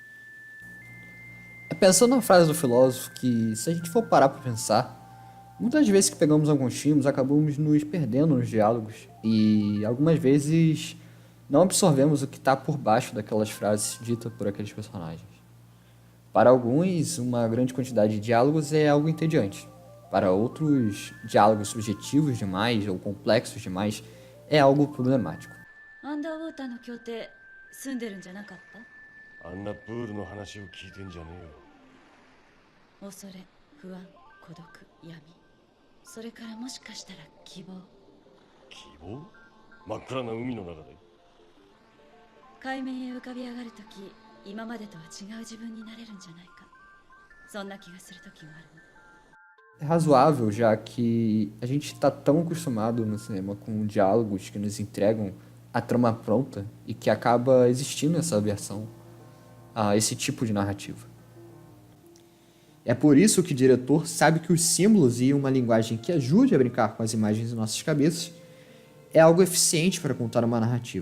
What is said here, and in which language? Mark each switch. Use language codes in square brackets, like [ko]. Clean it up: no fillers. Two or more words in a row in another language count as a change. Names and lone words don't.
[pt] É pensando na frase do filósofo que, se a gente for parar para pensar, muitas vezes que pegamos alguns filmes acabamos nos perdendo nos diálogos e algumas vezes não absorvemos o que está por baixo daquelas frases ditas por aqueles personagens. Para alguns, uma grande quantidade de diálogos é algo entediante. Para outros, diálogos subjetivos demais ou complexos demais é algo problemático. [ja] アンダーウォーターの協定住んでるんじゃなかった？あんなプールの話を聞いてんじゃねえよ。恐れ、不安、孤独、闇。それからもしかしたら希望。希望？真っ暗な海の中で。海面へ浮かび上がるとき、今までとは違う自分になれるんじゃないか。そんな気がするときがあるの。 [pt] É razoável, já que a gente está tão acostumado no cinema com diálogos que nos entregam a trama pronta e que acaba existindo essa versão a esse tipo de narrativa. É por isso que o diretor sabe que os símbolos e uma linguagem que ajude a brincar com as imagens em nossas cabeças é algo eficiente para contar uma narrativa.